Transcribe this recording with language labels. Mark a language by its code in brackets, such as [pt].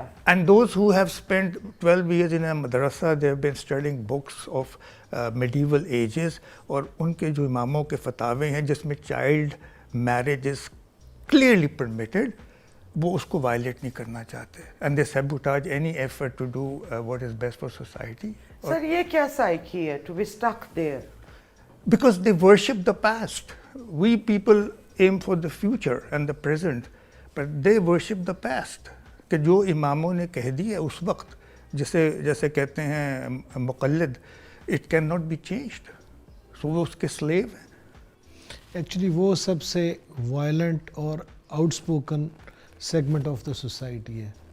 [en] And those who have spent 12 years in a madrasa, they have been studying books of medieval ages, [ur] اور ان کے جو اماموں کے فتاوے ہیں جس میں child marriage is clearly permitted, وہ اس کو وائلیٹ نہیں کرنا چاہتے. [en] And they sabotage any effort to do what is best for society. [ur] سر یہ کیا سائیکی ہے [en] To be stuck there? Because they worship the past. We people aim for the future and the present, but they worship the past. [ur] کہ جو اماموں نے کہہ دیا اس وقت, جیسے کہتے ہیں مقلد, [en] it cannot be changed. [ur] So وہ اس کے سلیو ہیں. ایکچولی وہ سب سے وائلنٹ اور out spoken segment of the society ہے.